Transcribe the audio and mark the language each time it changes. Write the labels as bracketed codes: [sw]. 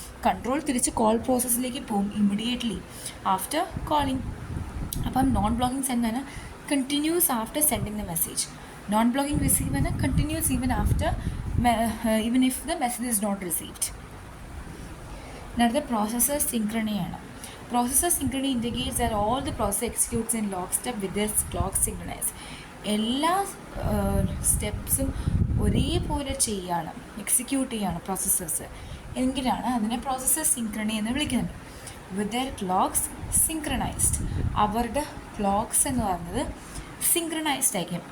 [ml] Control തിരിച്ച് call പ്രോസസ്സിലേക്ക് പോകും [en] Immediately after calling. അപ്പം non blocking send ആണ് continues after sending the message. Non blocking receive ആണ് continues even after even if the message is not received. [ml] അടുത്ത processor സിങ്ക്രണി. [en] Processor synchrony indicates that all the process executes in lockstep with their clock synchronized. [ml] എല്ലാ സ്റ്റെപ്സും ഒരേപോലെ execute ചെയ്യാണ് processors എങ്കിലാണ് അതിനെ processor സിങ്ക്രണി എന്ന് വിളിക്കുന്നത്. [en] With their clocks synchronized. [ml] അവരുടെ clocks എന്ന് പറയുന്നത് സിങ്ക്രണൈസ്ഡ് ആയിരിക്കും.